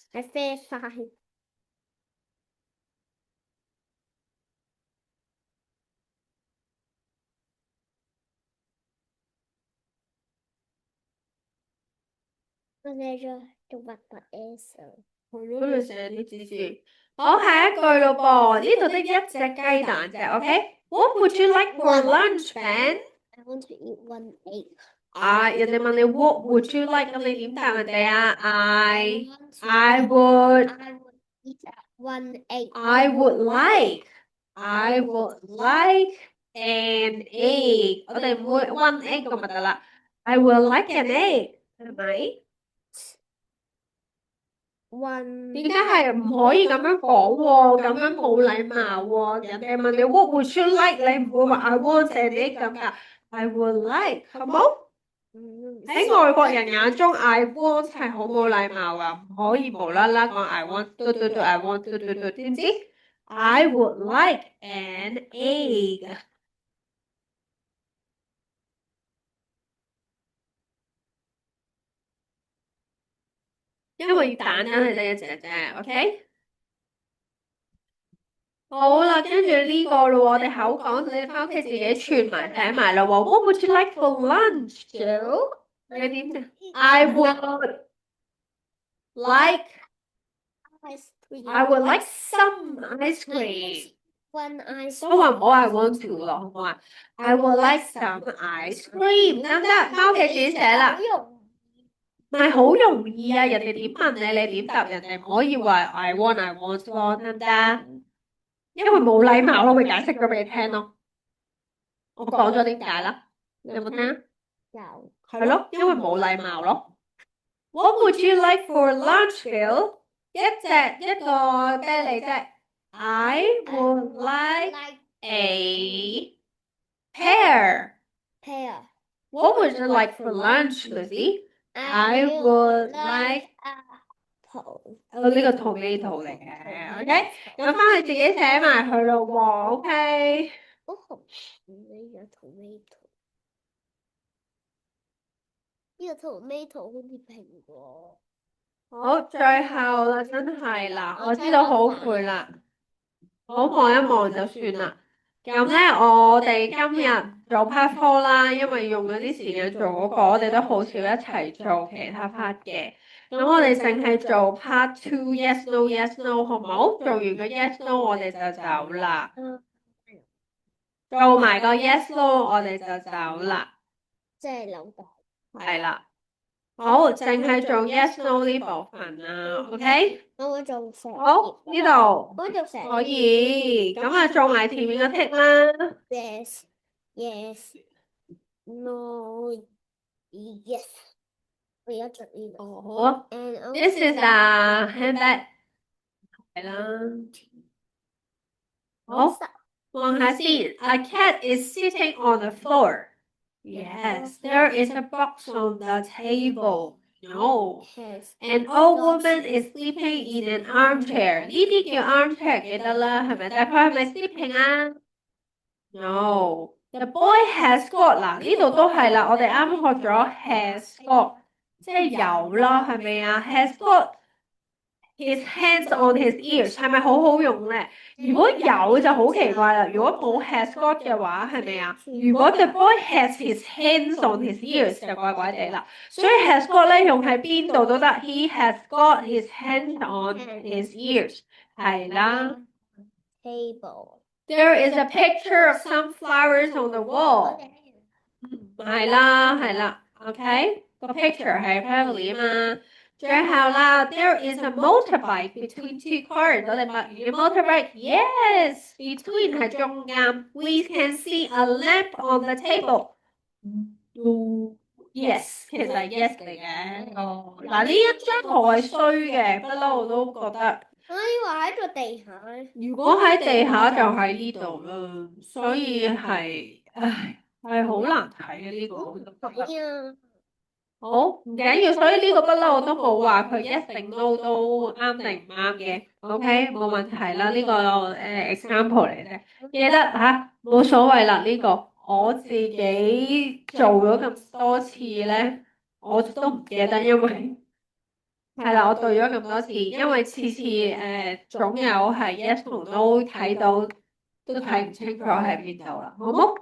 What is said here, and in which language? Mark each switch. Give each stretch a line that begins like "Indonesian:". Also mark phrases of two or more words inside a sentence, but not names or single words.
Cantonese: 係啡花。我寫咗做乜嘅 answer？係咯，你寫啲字字。好，下一句咯噃，呢度得一隻雞蛋啫 ，OK？
English: What would you like for lunch, Ben？ I want to eat one egg。
Cantonese: 啊，人哋問你
English: What would you like，
Cantonese: 咁你點答人哋啊
English: I I would would eat one egg。 I would like an egg。
Cantonese: 我哋唔會
English: one egg
Cantonese: 咁咪得啦。
English: I would like an egg，
Cantonese: 係咪？
English: one
Cantonese: 點解係唔可以咁樣講喎？咁樣冇禮貌喎。人哋問你
English: What would you like，
Cantonese: 你唔會話
English: I want an egg
Cantonese: 咁㗎。
English: I would like，
Cantonese: 好冇？喺外國人眼中 ，
English: I want
Cantonese: 係好冇禮貌㗎，唔可以無啦啦講
English: I want，
Cantonese: 嘟
English: I want，
Cantonese: 嘟，知唔知 ？
English: I would like an egg。
Cantonese: 因為蛋真係得一隻啫，OK？好啦，跟住呢個咯，我哋口講，你翻屋企自己串埋寫埋啦喎。
English: What would you like for lunch, Joe？
Cantonese: 你點啫 ？
English: I would like ice cream。 I would like some ice cream。 one ice
Cantonese: 都話唔好
English: I want to
Cantonese: 咯，好唔好啊 ？
English: I would like some ice cream，
Cantonese: 得唔得？翻屋企自己寫啦。唔係好容易啊！人哋點問你，你點答人哋？唔可以話
English: I want
Cantonese: 咯，得唔得？因為冇禮貌咯，會解釋咗俾你聽咯。我講咗點解啦？你有冇聽啊？有。係咯，因為冇禮貌咯。
English: What would you like for lunch, Phil？
Cantonese: 一個啤梨啫。
English: I would like like a pear. pear. What would you like for lunch, Lucy? I would like apple.
Cantonese: 呢個 tomato 嚟嘅，OK？咁翻去自己寫埋佢咯喎，OK？哦，呢個 tomato，呢個 tomato 好似蘋果。好，最後啦，真係啦，我知道好攰啦，好望一望就算啦。咁咧，我哋今日做 part 4啦，因為用咗啲時間做嗰個，我哋都好少一齊做其他 part 嘅。咁我哋淨係做
English: part 2 yes no yes no
Cantonese: 好唔好？做完個
English: yes no
Cantonese: 我哋就走啦。做埋個
English: yes no
Cantonese: 我哋就走啦。即係兩個。係啦。好，淨係做
English: yes no
Cantonese: 呢部分啦，OK？我會做成。好，呢度我做成。可以，咁啊做埋前面個 tick 啦。
English: Yes, yes, no, yes。
Cantonese: 我而家做呢度。哦，好啊。
English: And This is a handbag。
Cantonese: 係啦。好，望下先。
English: A cat is sitting on the floor. Yes, there is a box on the table. No. has An old woman is sleeping in an armchair.
Cantonese: 呢啲叫 armchair 記得啦，係咪？但係佢係咪 sleeping 啊 ？No.
English: The boy has got
Cantonese: 嗱，呢度都係啦，我哋啱學咗
English: has got，
Cantonese: 即係有啦，係咪啊 ？
English: Has got his hands on his ears
Cantonese: 係咪好好用咧？如果有就好奇怪啦，如果冇
English: has got
Cantonese: 嘅話係咪啊？如果
English: the boy has his hands on his ears
Cantonese: 就怪怪地啦，所以
English: has got
Cantonese: 咧用喺邊度都得。
English: He has got his hands on his ears
Cantonese: 係啦。
English: table。 There is a picture of some flowers on the wall。
Cantonese: 係啦，OK 個 picture 係 family 啊嘛。
English: 最後啦 ，There is a motorbike between two cars。
Cantonese: 我哋默語
English: motorbike yes between
Cantonese: 係中間。
English: We can see a lamp on the table。
Cantonese: Yes，其實係 yes 嚟嘅。哦，嗱呢一張圖係衰嘅，不嬲我都覺得。我以為喺個地下。如果喺地下就喺呢度啦，所以係，唉，係好難睇嘅呢個。好，唔緊要，所以呢個不嬲我都冇話佢一定都啱定唔啱嘅，OK，冇問題啦，呢個example 嚟啫，記得吓，冇所謂啦，呢個我自己做咗咁多次咧，我都唔記得，因為係啦，我對咗咁多次，因為次總有係 yes 同 no 睇到都睇唔清楚喺邊度啦，好冇？